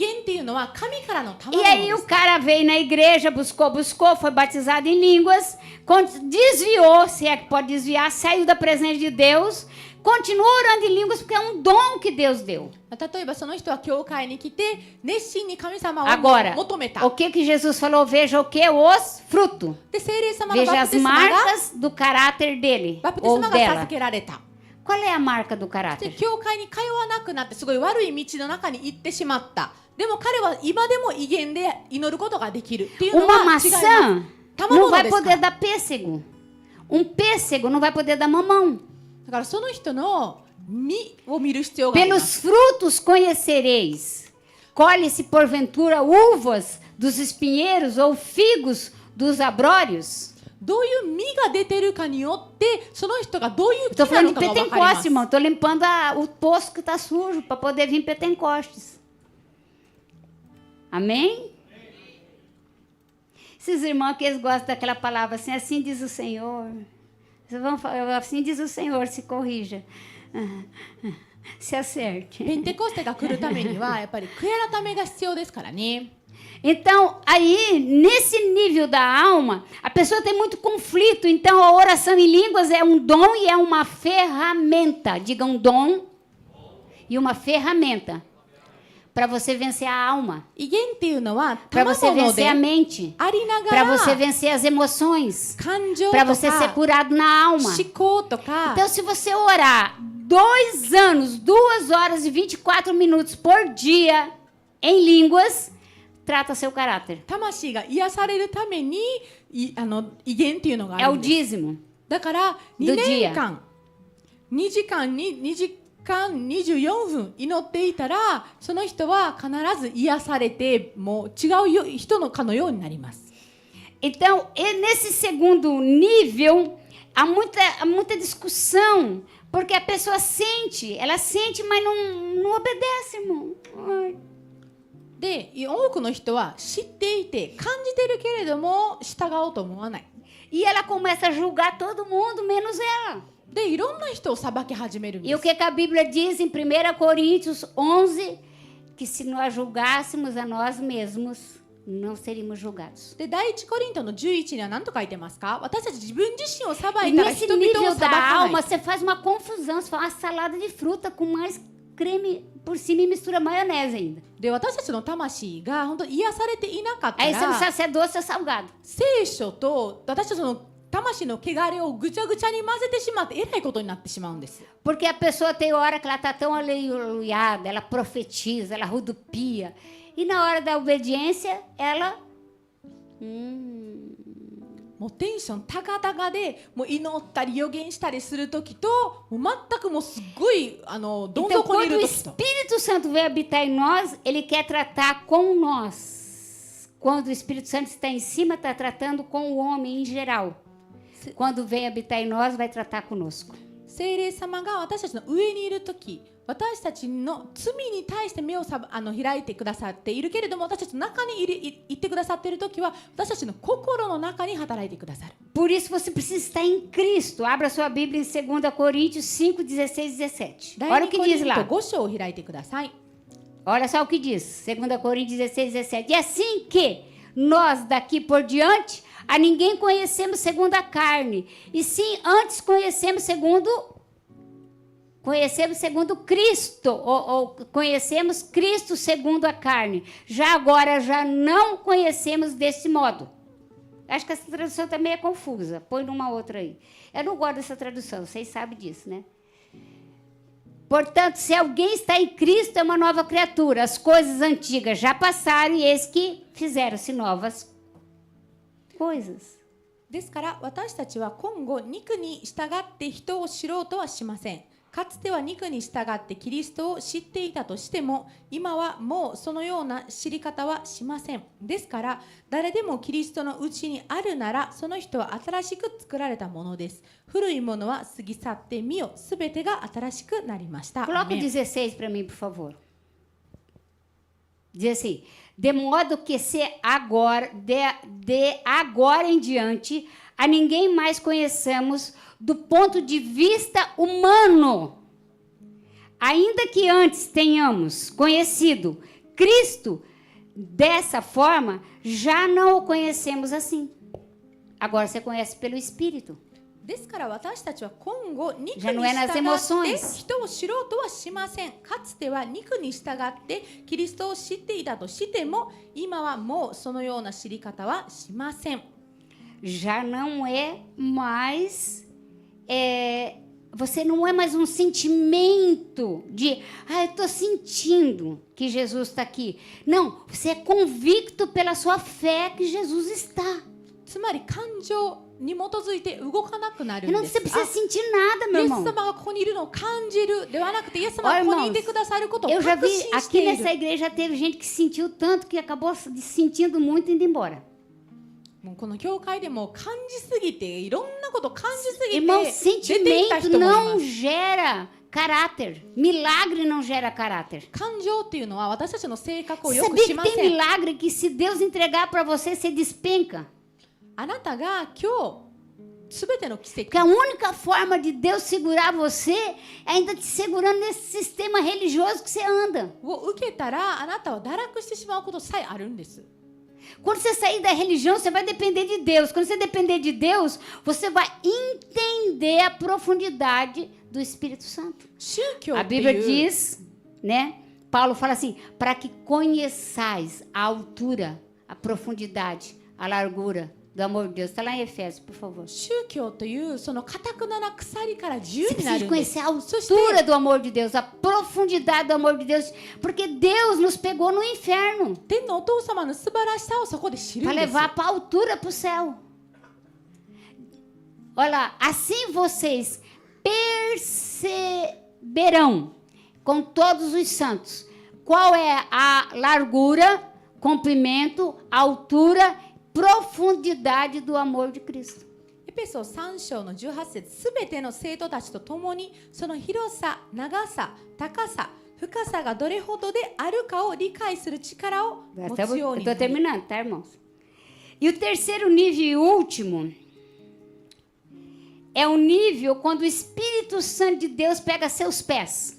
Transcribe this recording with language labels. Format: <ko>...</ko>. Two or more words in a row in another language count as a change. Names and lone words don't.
<pt>E aí o cara veio na igreja, buscou, foi batizado em línguas, desviou, se é que pode desviar, saiu da presença de Deus, continua orando em línguas porque é um dom que Deus deu. Agora, o que Jesus falou? Veja o que? Os frutos. Veja as marcas do caráter dele ou dela. Qual é a marca do</pt> <ja>で</ja> <pt>caráter?</pt> <ja>教会に通わなくなってすごい悪い道の中に行ってしまった。でも彼は今でも威厳で祈ることができるっていうの</ja> <pt>Uma</pt> <ja>は違います。</ja> <pt>maçã</pt> <ja>賜</ja> <pt>não</pt> <ja>物</ja> <pt>vai</pt> <ja>ですか</ja> <pt>poder</pt> <ja>ら。</ja> <pt>dar pêssego. Um pêssego não vai poder dar mamão.</pt> <ja>だからその人の実を見る必要がありま</ja> <pt>Pelos</pt> <ja>す。</ja> <pt>frutos conhecereis. Colhe-se porventura uvas dos espinheiros ou figos dos abrórios?</pt> <ja>どういう実が出てるかによってその人がどういう木</ja> <pt>Estou</pt> <ja>な</ja> <pt>falando</pt> <ja>の</ja> <pt>de</pt> <ja>かが分かりま</ja> <pt>Pentecoste,</pt> <ja>す。</ja> <pt>irmão. Estou limpando o poço que está sujo para poder vir Pentecostes. Amém? Esses irmãos que eles gostam daquela palavra assim, assim diz o Senhor. Vocês vão falar, assim diz o Senhor, se corrija. Se acerte.</pt> <ja>ペンテコステが来るためにはやっぱり悔い改めが必要ですからね。</ja> <pt>Então, aí, nesse nível da alma, a pessoa tem muito conflito. Então, a oração em línguas é um dom e é uma ferramenta. Diga um dom e uma ferramenta para você vencer a alma,</pt> <ja>威厳っていうのは</ja> <pt>para</pt> <ja>賜</ja> <pt>você</pt> <ja>物</ja> <pt>vencer a</pt> <ja>で</ja> <pt>mente,</pt> <ja>ありなが</ja> <pt>para você</pt> <ja>ら</ja> <pt>vencer as emoções,</pt> <ja>感情</ja> <pt>para</pt> <ja>と</ja> <pt>você ser</pt> <ja>か</ja> <pt>curado na alma.</pt> <ja>思考とか</ja> <pt>Então, se você orar 2 anos, 2 horas e 24 minutos por dia em línguas, trata seu caráter.</pt> <ja>魂が癒されるために威厳っていうのがあ</ja> <pt>É</pt> <ja>る</ja> <pt>o</pt> <ja>んです。</ja> <pt>dízimo.</pt> <ja>だから2年間2時間24分祈っていたらその人は必ず癒されてもう違う人のかのようになります。</ja> <pt>Então, nesse segundo nível, há muita discussão, porque a pessoa sente, ela sente, mas não obedece, irmão. Ai.</pt> <ja>で多くの人は知っていて感じてるけれども従おうと思わない。</ja> <pt>E ela começa a julgar todo mundo, menos ela.</pt> <ja>でいろんな人を裁き始めるん</ja> <pt>E</pt> <ja>で</ja> <pt>o</pt> <ja>す。</ja> <pt>que a Bíblia diz em 1 Coríntios 11, que se nós julgássemos a nós mesmos, não seríamos julgados.</pt> <ja>で第一コリントの11には何と書いてますか？私たち自分自身を裁</ja> <pt>E</pt> <ja>いたら</ja> <pt>nesse</pt> <ja>人々を</ja> <pt>nível</pt> <ja>裁</ja> <pt>da</pt> <ja>か</ja> <pt>alma,</pt> <ja>ない</ja> <pt>você faz uma confusão, você faz uma salada de fruta com mais creme por cima e mistura maionese ainda.</pt> <ja>で私たちの魂が本当に癒されていなかった</ja> <pt>Aí você não</pt> <ja>ら</ja> <pt>sabe se é doce ou salgado.</pt> <ja>聖書と私たちの魂の汚れをぐちゃぐちゃに混ぜてしまってえらいことになってしまうんです。</ja> <pt>Porque a pessoa tem hora que ela está tão aleluiada, ela profetiza, ela rodopia. E na hora da obediência, ela...</pt> <ja>もうテンション高々でもう祈ったり予言したりする時ともう全くもうすっごいどん</ja> <pt>Então,</pt> <ja>底にい</ja> <pt>quando</pt> <ja>る</ja> <pt>o</pt> <ja>時と。</ja> <pt>Espírito Santo vem habitar em nós, ele quer tratar com nós. Quando o Espírito Santo está em cima, está tratando com o homem em geral. Quando vem habitar em nós, vai tratar conosco.</pt> <ja>聖霊様が私たちの上にいる時私たちの罪に対して目を開いてくださっているけれども私たちの中にいてくださっている時は私たちの心の中に働いてくださる。</ja> <pt>Por isso você precisa estar em Cristo. Abra sua Bíblia em 2 Coríntios 5, 16 e 17.</pt> <ja>第</ja> <pt>Olha o</pt> <ja>2</ja> <pt>que</pt> <ja>コリ</ja> <pt>diz</pt> <ja>ント</ja> <pt>lá.</pt> <ja>5章を開いてください。</ja> <pt>Olha só o que diz. 2 Coríntios 16, 17. E assim que nós daqui por diante a ninguém conhecemos segundo a carne, e sim antes conhecemos segundo Cristo, ou conhecemos Cristo segundo a carne. Já agora já não conhecemos desse modo. Acho que essa tradução também é confusa. Põe numa outra aí. Eu não gosto dessa tradução, vocês sabem disso, né? Portanto, se alguém está em Cristo, é uma nova criatura. As coisas antigas já passaram e eis que fizeram-se novas coisas.</pt> <ja>ですから私たちは今後肉に従って人を知ろうとはしません。かつては肉に従ってキリストを知っていたとしても今はもうそのような知り方はしません。ですから誰でもキリストのうちにあるならその人は新しく作られたものです。古いものは過ぎ去ってみよすべてが新しくなりました。</ja> <pt>Coloca o</pt> <ja>アーメン</ja> <pt>16 para mim, por favor. Diz assim: de modo que se agora, de agora em diante, a ninguém mais conheçamos do ponto de vista humano. Ainda que antes tenhamos conhecido Cristo dessa forma, já não o conhecemos assim. Agora você conhece pelo Espírito.</pt> <ja>ですから私たちは今後肉に従</ja> <pt>Já não é nas</pt> <ja>って</ja> <pt>emoções.</pt> <ja>人を知ろうとはしません。かつては肉に従ってキリストを知っていたとしても今はもうそのような知り方はしません。</ja> <pt>Já não é mais você não é mais um sentimento de, eu estou sentindo que Jesus está aqui. Não, você é convicto pela sua fé que Jesus está.</pt> <ja>つまり感情に基づいて動かなくなるん</ja> <pt>Não</pt> <ja>です</ja> <pt>você precisa sentir nada,</pt> <ja>イ</ja> <pt>meu</pt> <ja>エス</ja> <pt>irmão.</pt> <ja>様がここにいるのを感じるではなくてイエス様</ja> <pt>Olha,</pt> <ja>がここにいて</ja> <pt>irmãos,</pt> <ja>くださることを</ja> <pt>Eu já</pt> <ja>確</ja> <pt>vi</pt> <ja>信し</ja> <pt>aqui</pt> <ja>てい</ja> <pt>nessa</pt> <ja>る</ja> <pt>igreja teve gente que sentiu tanto que acabou se sentindo muito e indo embora.</pt> <ja>もうこの教会でも感じすぎていろんなこと感じすぎ</ja> <pt>Irmão,</pt> <ja>て出ていった</ja> <pt>sentimento</pt> <ja>人もいま</ja> <pt>não</pt> <ja>す</ja> <pt>gera caráter. Milagre não gera caráter.</pt> <ja>感情っていうのは私たちの性格をよく</ja> <pt>Sabia</pt> <ja>し</ja> <pt>que</pt> <ja>ま</ja> <pt>tem</pt> <ja>せん</ja> <pt>milagre que se Deus entregar para você, você despenca?</pt> <ja>あなたが今日すべての奇</ja> <pt>Porque a</pt> <ja>跡</ja> <pt>única forma de Deus segurar você é ainda te segurando nesse sistema religioso que você anda.</pt> <ja>を受けたらあなたは堕落してしまうことさえあるんです</ja> <pt>Quando você sair da religião, você vai depender de Deus. Quando você depender de Deus, você vai entender a profundidade do Espírito Santo.</pt> <ja>宗教</ja> <pt>A</pt> <ja>って</ja> <pt>Bíblia</pt> <ja>いう</ja> <pt>diz, né? Paulo fala assim, para que conheçais a altura, a profundidade, a largura do amor de Deus. Está lá em Efésios, por favor.</pt> <ja>宗教というその堅くなな鎖から自由</ja> <pt>Você</pt> <ja>にな</ja> <pt>precisa</pt> <ja>る</ja> <pt>de</pt> <ja>んです</ja> <pt>conhecer a</pt> <ja>そして</ja> <pt>altura do amor de Deus, a profundidade do amor de Deus, porque Deus nos pegou no inferno</pt> <ja>天のお父様の素晴らしさをそこで知る</ja> <pt>para</pt> <ja>んです</ja> <pt>levar para a altura para o céu. Olha, assim vocês perceberão com todos os santos qual é a largura, comprimento, altura, profundidade do amor de Cristo.</pt> <ja>エペソ3章の18節すべての生徒たちと共にその広さ、長さ、高さ、深さがどれほどであるかを理解する力を持つようにな</ja> <pt>Estou</pt> <ja>り</ja> <pt>terminando, tá, irmãos? E o terceiro nível e último é o nível quando o Espírito Santo de Deus pega seus pés.</pt>